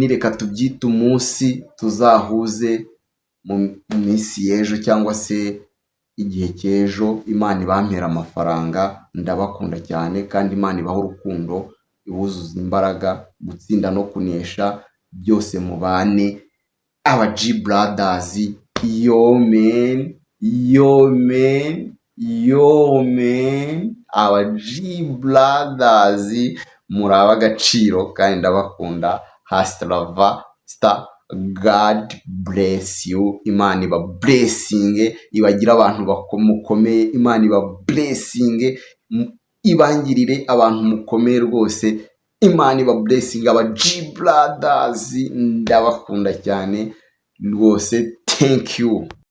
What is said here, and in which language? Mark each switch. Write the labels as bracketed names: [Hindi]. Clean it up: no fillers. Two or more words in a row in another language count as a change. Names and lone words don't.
[Kinyarwanda] Reka tubyite umunsi tuzahuze mu minsi y'ejo cyangwa se igihe cy'ejo. Imana ibampera amafaranga, ndabakunda cyane, kandi Imana ibaha urukundo, ibuzuza imbaraga, gutsinda no kunesha, byose mubane aba G Brothers. [English] Yo man, yo man, yo man, [Kinyarwanda] aba G Brothers muraba agaciro kandi ndabakunda. [English] Hasta star. God bless you. [Kinyarwanda] Imana iba blessing, ibagira abantu mukomeye. Imana iba blessing, ibangirire abantu mukomeye rwose. Imana iba blessing, aba G Brothers ndabakunda cyane rwose. [English] Thank you.